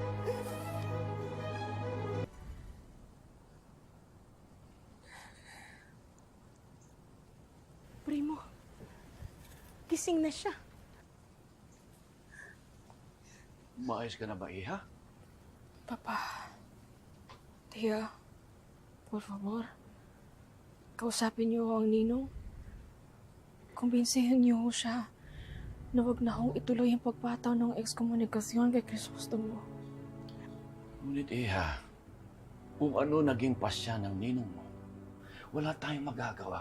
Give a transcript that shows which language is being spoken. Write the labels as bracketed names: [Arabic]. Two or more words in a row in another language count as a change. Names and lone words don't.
[Filipino] Primo, gising na siya. Maayos ka na ba, Iha? Papa, [Spanish] Tia, por favor, [Filipino] kausapin niyo ang Ninong. Kumbinsihin niyo siya na wag na akong ituloy ang pagpataw ng ekskomunikasyon kay Crisostomo. Ngunit, Iha, kung ano naging pasya ng ninong mo, wala tayong magagawa.